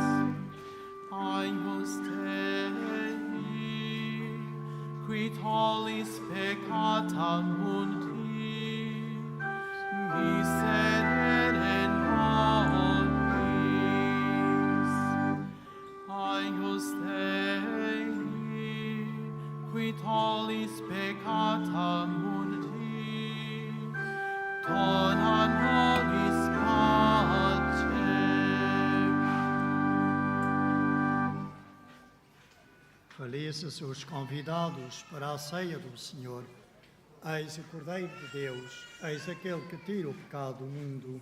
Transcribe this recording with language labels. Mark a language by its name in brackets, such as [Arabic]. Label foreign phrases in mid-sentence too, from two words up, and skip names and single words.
[Latin] Agnus Dei, qui tollis peccata mundi, miserere nobis. Agnus Dei, qui tollis peccata mundi, dona nobis pacem. [Portuguese] Felizes os convidados para a ceia do Senhor. Eis o Cordeiro de Deus, eis aquele que tira o pecado do mundo.